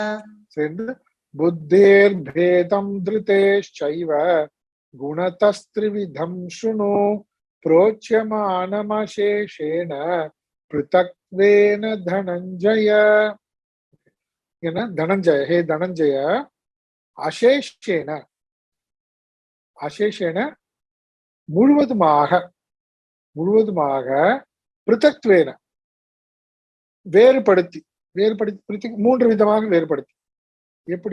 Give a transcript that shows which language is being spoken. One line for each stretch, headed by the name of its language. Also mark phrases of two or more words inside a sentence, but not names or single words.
Sanskrit: बुद्धेर्भेदं धृतेश्चैव, गुणतस्त्रिविधं शृणु, प्रोच्यमानमशेषेण, पृथक्त्वेन धनञ्जय. धनञ्जय, हे धनञ्जय, अशेषेण, अशेषेण
Tamil: முழுவதுமாக, பிருத்தக்த்வேன வேறுபடுத்தி, 3 விதமாக வேறுபடுத்தி. எப்படி?